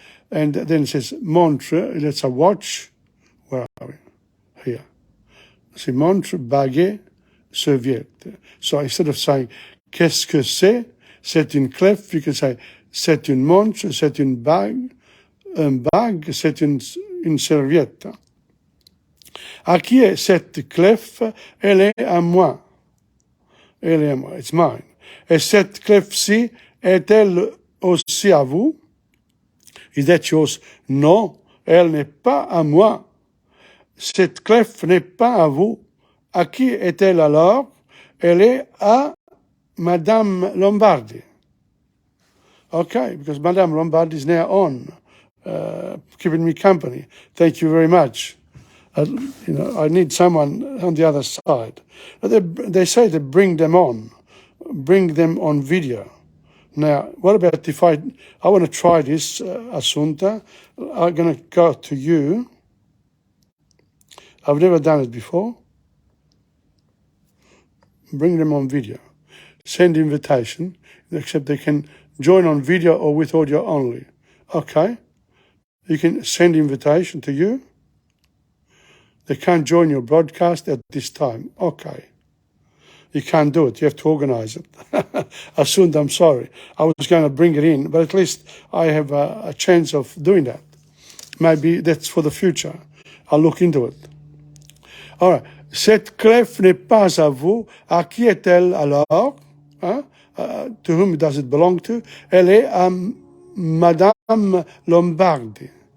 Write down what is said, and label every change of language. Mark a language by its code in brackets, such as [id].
[en] And then it says montre, that's a watch. Where are we? Here. [fr] C'est montre, baguette, serviette. [en] So instead of saying [fr] qu'est-ce que c'est une clef, [en] you can say [fr] c'est une montre, c'est une bague, c'est une serviette. À qui est cette clef? Elle est à moi. Elle est à moi, [en] it's mine. [fr] Et cette clef-ci, est-elle aussi à vous? [en] Is that yours? [fr] Non, elle n'est pas à moi. Cette clef n'est pas à vous. À qui est-elle alors? Elle est à Madame Lombardi. [en] Okay, because Madame Lombardi is now on, keeping me company. Thank you very much. I need someone on the other side. They say to bring them on video. Now, what about if I want to try this, Assunta? I'm going to go to you. I've never done it before. Bring them on video. Send invitation, except they can join on video or with audio only. Okay. You can send invitation to you. They can't join your broadcast at this time. Okay. You can't do it. You have to organize it. Assunta, I'm sorry. I was going to bring it in, but at least I have a chance of doing that. Maybe that's for the future. I'll look into it. All right. [fr] Cette clef n'est pas à vous. À qui est-elle alors? [en] To whom does it belong to? [fr] Elle est à Madame Lombardi.